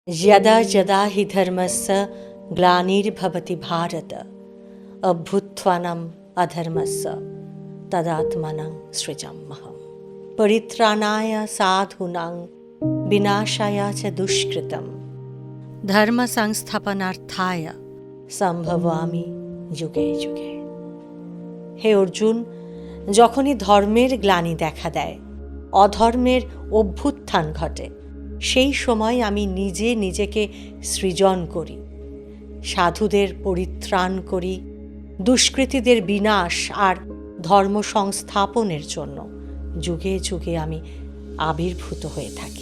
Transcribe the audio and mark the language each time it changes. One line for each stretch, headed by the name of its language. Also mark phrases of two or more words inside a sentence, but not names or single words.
Sanskrit: यदा यदा हि धर्मस्य ग्लानिर्भवति भारत अभ्युत्थानम् अधर्मस्य तदात्मानं सृजाम्यहम्। परित्राणाय साधूनां विनाशाय च दुष्कृतं धर्म সংস্থাপনার্থায় সম্ভবামি যুগে যুগে।
Bangla: হে অর্জুন, যখনই ধর্মের গ্লানি দেখা দেয়, অধর্মের অভ্যুত্থান ঘটে, সেই সময় আমি নিজে নিজেকে সৃজন করি, সাধুদের পরিত্রাণ করি, দুষ্কৃতীদের বিনাশ আর ধর্ম সংস্থাপনের জন্য যুগে যুগে আমি আবির্ভূত হয়ে থাকি।